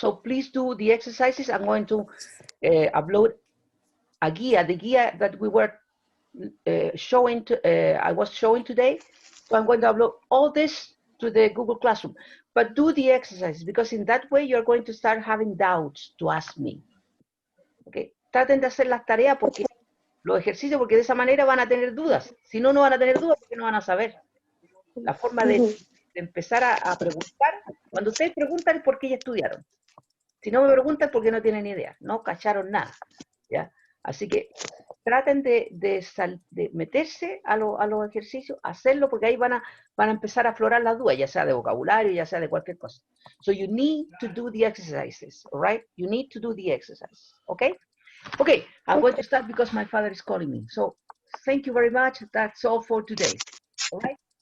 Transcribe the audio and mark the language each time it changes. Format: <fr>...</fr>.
<en>So please do the exercises. I'm going to upload a guía, the guía that we were I was showing today. So I'm going to upload all this to the Google Classroom. But do the exercises, because in that way you're going to start having doubts to ask me. Okay.</en> <es>Traten de hacer las tareas porque los ejercicios, porque de esa manera van a tener dudas. Si no, no van a tener dudas porque no van a saber. La forma de empezar a preguntar, cuando ustedes preguntan es porque ya estudiaron. Si no me preguntan porque no tienen idea, no cacharon nada, ¿ya? Así que traten de meterse a los ejercicios, hacerlo, porque ahí van a empezar a aflorar las dudas, ya sea de vocabulario, ya sea de cualquier cosa.</es> <en>So you need to do the exercises, all right? You need to do the exercise, okay? Okay, I'm going to start because my father is calling me. So thank you very much. That's all for today, all right?</en>